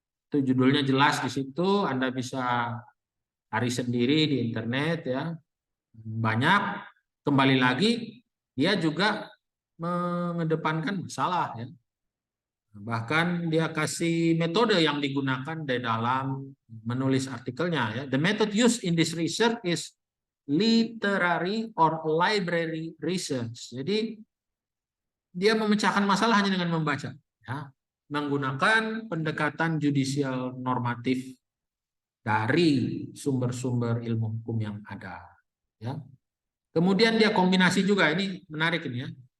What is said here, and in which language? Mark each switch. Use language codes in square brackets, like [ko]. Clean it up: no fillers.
[id] Itu judulnya jelas di situ, Anda bisa cari sendiri di internet ya. Banyak, kembali lagi dia juga mengedepankan masalah ya. Bahkan dia kasih metode yang digunakan di dalam menulis artikelnya ya. [en] The method used in this research is literary or library research. [id] Jadi dia memecahkan masalah hanya dengan membaca ya. Menggunakan pendekatan judicial normatif dari sumber-sumber ilmu hukum yang ada ya. Kemudian dia kombinasi juga, ini menarik ini ya.